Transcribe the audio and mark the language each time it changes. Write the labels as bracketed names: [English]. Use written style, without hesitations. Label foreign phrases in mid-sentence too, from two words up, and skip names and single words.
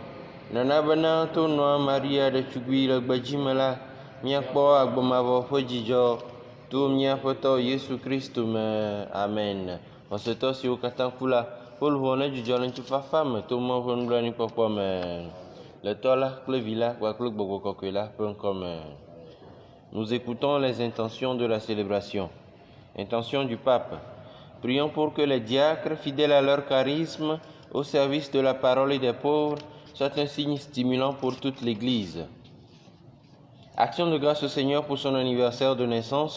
[Ewe] Nana bena to nɔa Maria ɖetugbui le gbedzi me la, míakpɔ agbemavɔ ƒe dzidzɔ to míaƒe Tɔ Yesu Kristo me. Amen. Xɔsetɔ siwo katã ku la, woluʋɔ ne dzudzɔ le ŋutifafa me to Mawu ƒe nublanuikpɔkpɔ me. Le Tɔ la kple Vi la kpakple Gbɔgbɔ Kɔkɔe la ƒe ŋkɔ me. [French] Nous écoutons les intentions de la célébration. Intention du pape. Prions pour que les diacres, fidèles à leur charisme, au service de la parole et des pauvres, soient un signe stimulant pour toute l'Église. Action de grâce au Seigneur pour son anniversaire de naissance.